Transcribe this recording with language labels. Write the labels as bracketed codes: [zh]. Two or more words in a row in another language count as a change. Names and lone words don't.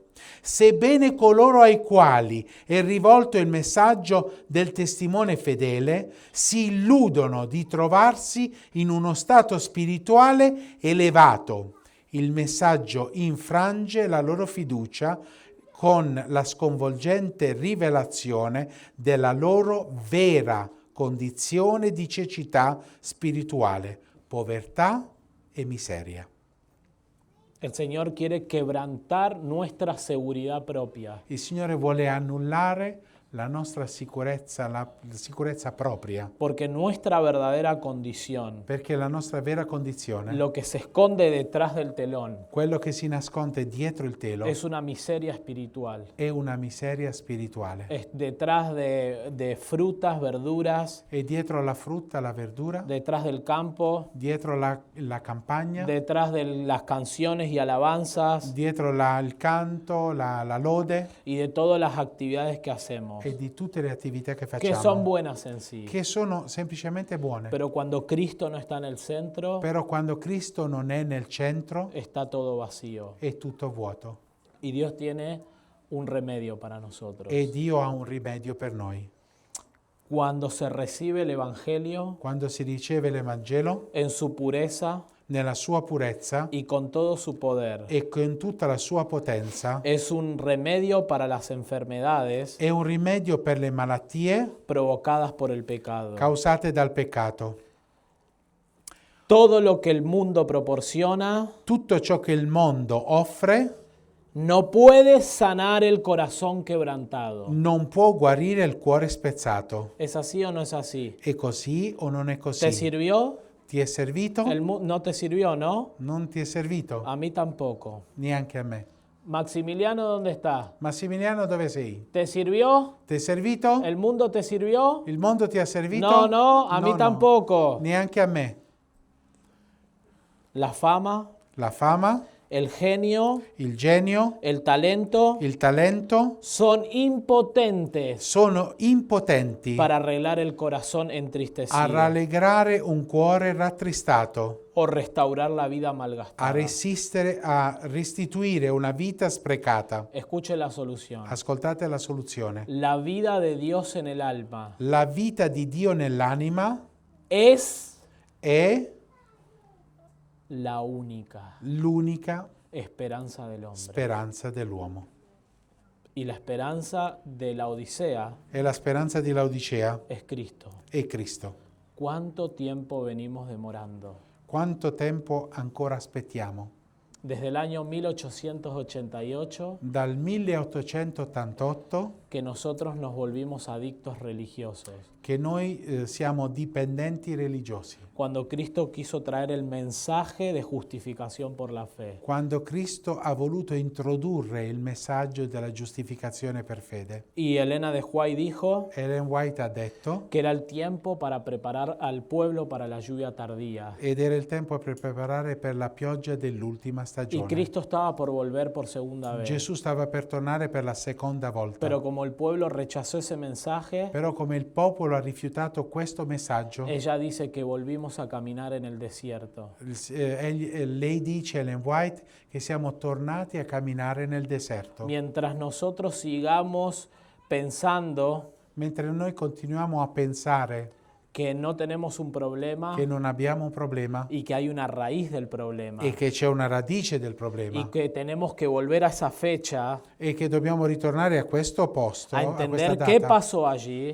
[it] Sebbene coloro ai quali è rivolto il messaggio del testimone fedele si illudono di trovarsi in uno stato spirituale elevato, il messaggio infrange la loro fiducia con la sconvolgente rivelazione della loro vera condizione di cecità spirituale, povertà e miseria. [es] El Señor quiere quebrantar nuestra seguridad propia. [it] Il Signore vuole annullare la nostra sicurezza, la sicurezza propria, [es] Porque nuestra verdadera condición, [it] perché la nostra vera condizione, [es] lo que se esconde detrás del telón, [it] quello che si nasconde dietro il telo, [es] es una miseria espiritual. [it] è una miseria spirituale. [es] Es detrás de frutas, verduras, [it] E dietro la frutta, la verdura, [es] detrás del campo, [it] dietro la campagna, [es] detrás de las canciones y alabanzas [it] dietro il canto, la lode [es] y de todas las actividades que hacemos, [it] e di tutte le attività che [es] que son [it] facciamo, [es] buenas en sí. [it] che sono semplicemente buone. [es] Pero cuando Cristo no está en el centro, [it] Però quando Cristo non è nel centro, [es] está todo vacío. [it] è tutto vuoto. [es] Y Dios tiene un remedio para nosotros. [it] E Dio ha un rimedio per noi. [es] Cuando se recibe el Evangelio [it] Quando si riceve l'Evangelo, [es] en su pureza [it] nella sua purezza [es] y con todo su poder, [it] e con tutta la sua potenza, [es] es un remedio para las enfermedades [it] è un rimedio per le malattie [es] provocadas por el pecado. [it] causate dal peccato. [es] Todo lo que el mundo proporciona [it] Tutto ciò che il mondo offre [es] no puede sanar el corazón quebrantado. [it] non può guarire il cuore spezzato. [es] ¿Es así o no es así? [it] È così o non è [es] ¿Te [it] così? [es] sirvió? [it] Ti è servito? [es] No te sirvió, ¿no? [it] Non ti è servito? [es] A mí tampoco. [it] Neanche a me. [es] Maximiliano, ¿dónde está? [it] Massimiliano, dove sei? [es] ¿Te sirvió? [it] Ti è servito? [es] ¿El mundo te sirvió? [it] Il mondo ti ha servito? [es] No, no, a mí [it] No. [es] tampoco. [it] Neanche a me. [es] La fama, [it] La fama, [es] el genio, [it] il genio, [es] el talento [it] il talento [es] son impotentes [it] sono impotenti [es] para arreglar el corazón [it] a [es] entristecido [it] rallegrare un cuore rattristato, [es] o restaurar la vida [it] a [es] malgastada. [it] resistere, a restituire una vita sprecata. [es] Escuche la solución. [it] Ascoltate la soluzione. [es] La vida de Dios en el alma [it] La vita di Dio nell'anima [es] es [it] è [es] la única [it] l'unica [es] esperanza del hombre. [it] speranza dell'uomo. [es] Y la esperanza de la Odisea [it] E la speranza di Laodicea [es] es Cristo. [it] è Cristo. [es] ¿Cuánto tiempo venimos demorando? [it] Quanto tempo ancora aspettiamo? [es] desde el año 1888 [it] dal 1888 [es] que nosotros nos volvimos adictos religiosos. [it] che noi siamo dipendenti religiosi. [es] Cuando Cristo quiso traer el mensaje de justificación por la fe. [it] Quando Cristo ha voluto introdurre il messaggio della giustificazione per fede. [es] Y Elena de White dijo [it] Ellen White ha detto [es] que era el tiempo para preparar al pueblo para la lluvia tardía. [it] ed era il tempo per preparare per la pioggia dell'ultima [es] Y [it] stagione. [es] Cristo estaba por volver por segunda vez. [it] Gesù stava per tornare per la seconda volta. [es] Pero como el pueblo rechazó ese mensaje, [it] Però come il popolo ha rifiutato questo messaggio, [es] ella dice que volvimos a caminar en el desierto. [it] lei dice, Ellen White, che siamo tornati a camminare nel deserto. [es] Mientras nosotros sigamos pensando [it] Mentre noi continuiamo a pensare [es] que no tenemos un problema [it] che non abbiamo un problema [es] y que hay una raíz del problema [it] e che c'è una radice del problema [es] y que tenemos que volver a esa fecha [it] e che dobbiamo ritornare a questo posto, [es] a [it] a questa [es] entender qué [it] data [es] pasó allí